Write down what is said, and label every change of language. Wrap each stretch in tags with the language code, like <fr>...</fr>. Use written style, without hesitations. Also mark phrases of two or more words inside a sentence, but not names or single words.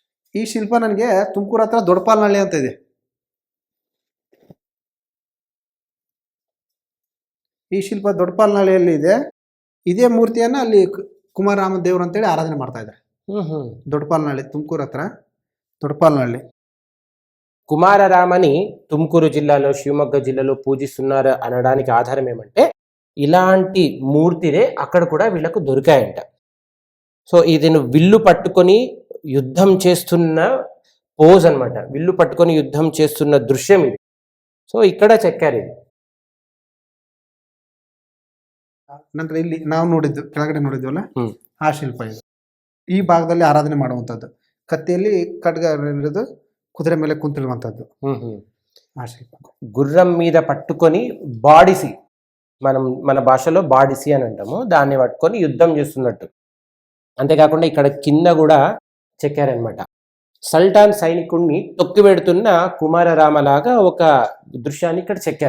<kn>ಈ ಶಿಲ್ಪ ನನಗೆ ತುಮಕೂರು ಹತ್ರ ದೊಡ್ಡಪಾಲನಹಳ್ಳಿ ಅಂತ ಇದೆ. ಈ ಶಿಲ್ಪ ದೊಡ್ಡಪಾಲನಹಳ್ಳಿಯಲ್ಲಿ ಇದೆ. ಇದೇ ಮೂರ್ತಿಯನ್ನ ಅಲ್ಲಿ ಕುಮಾರರಾಮ ದೇವರು ಅಂತೇಳಿ ಆರಾಧನೆ ಮಾಡ್ತಾ ಇದ್ದಾರೆ. దొడ్డపాలనహಳ್ಳಿ ತುಮಕూరు ಹತ್ರ దొడ్డపాలనహಳ್ಳಿ.</kn> <te>కుమారరామని తుమ్కూరు జిల్లాలో శివమొగ్గ జిల్లాలో పూజిస్తున్నారు అనడానికి ఆధారం ఏమంటే ఇలాంటి మూర్తినే అక్కడ కూడా వీళ్ళకు దొరికాయంట. సో ఇతను విల్లు పట్టుకొని యుద్ధం చేస్తున్న పోజ్ అన్నమాట. విల్లు పట్టుకొని యుద్ధం చేస్తున్న దృశ్యం ఇది. సో ఇక్కడ చెక్కారు ఇది.</te> <kn>ನಂತರ ಇಲ್ಲಿ ನಾವು ನೋಡಿದ್ದು ಕೆಳಗಡೆ ನೋಡಿದ್ವಲ್ಲ ಹ್ಮ್. ಆ ಶಿಲ್ಪ ಇದು. ಈ ಭಾಗದಲ್ಲಿ ಆರಾಧನೆ ಮಾಡುವಂಥದ್ದು. ಕತ್ತಿಯಲ್ಲಿ ಖಡ್ಗ ಹಿಡಿದು ಕುದುರೆ ಮೇಲೆ ಕುಂತಿರುವಂಥದ್ದು ಆ ಶಿಲ್ಪ.</kn> <te>గుర్రం మీద పట్టుకొని బాడిసి, మన భాషలో బాడిసి అని అంటాము, దాన్ని పట్టుకొని యుద్ధం చేస్తున్నట్టు. అంతేకాకుండా ఇక్కడ కింద కూడా చెక్కారనమాట. సల్టాన్ సైనికుడిని తొక్కి పెడుతున్న కుమారరామలాగా ఒక దృశ్యాన్ని ఇక్కడ చెక్కారు.</te>